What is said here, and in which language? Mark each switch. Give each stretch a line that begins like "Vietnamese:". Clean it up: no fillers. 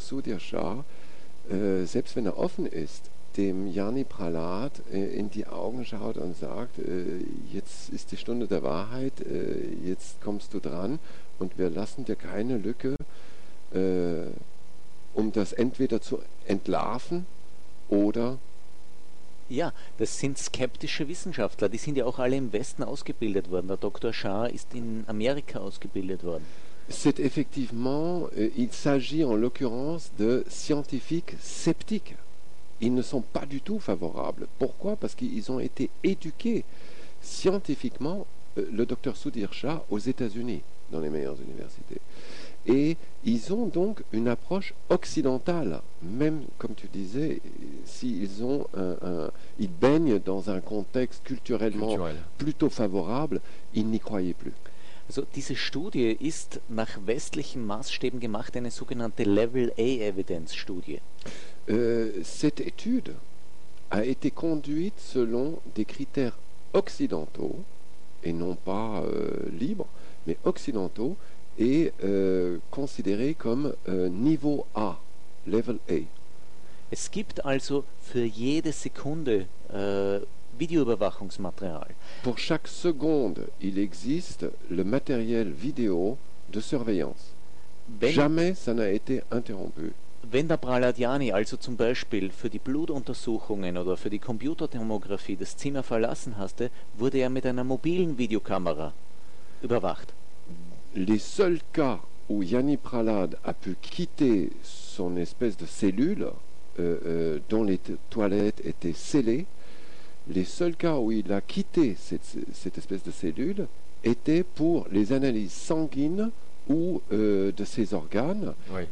German: Sudhir Shah, selbst wenn er offen ist, dem Jani Pralat in die Augen schaut und sagt, jetzt ist die Stunde der Wahrheit, jetzt kommst du dran und wir lassen dir keine Lücke, um das entweder zu entlarven oder... Ja, das sind skeptische Wissenschaftler, die sind ja auch alle im Westen ausgebildet worden. Der Dr. Shah ist in Amerika ausgebildet worden.
French: C'est effectivement, il s'agit en l'occurrence de scientifiques sceptiques. Ils ne sont pas du tout favorables. Pourquoi ? Parce qu'ils ont été éduqués scientifiquement, le docteur Sudhir Shah, aux États-Unis, dans les meilleures universités. Et ils ont donc une approche occidentale, même, comme tu disais, s'ils ont ils baignent dans un contexte culturellement plutôt favorable, ils n'y croyaient plus.
German: Also diese Studie ist nach westlichen Maßstäben gemacht, eine sogenannte Level A Evidence Studie.
French: Cette étude a été conduite selon des critères occidentaux et non pas libres, mais occidentaux et considérée comme niveau A, Level A.
German: Es gibt also für jede Sekunde Videoüberwachungsmaterial.
French: Pour chaque seconde, il existe le matériel vidéo de surveillance. Jamais ça n'a été interrompu.
German: Wenn der Pralat Jani also zum Beispiel für die Blutuntersuchungen oder für die Computertomographie das Zimmer verlassen hatte, wurde er mit einer mobilen Videokamera überwacht.
French: Les seuls cas où Jani Pralat a pu quitter son espèce de cellule, dont les toilettes étaient scellées, les seuls cas où il a quitté cette espèce de cellule étaient pour les analyses sanguines ou de ses organes, oui.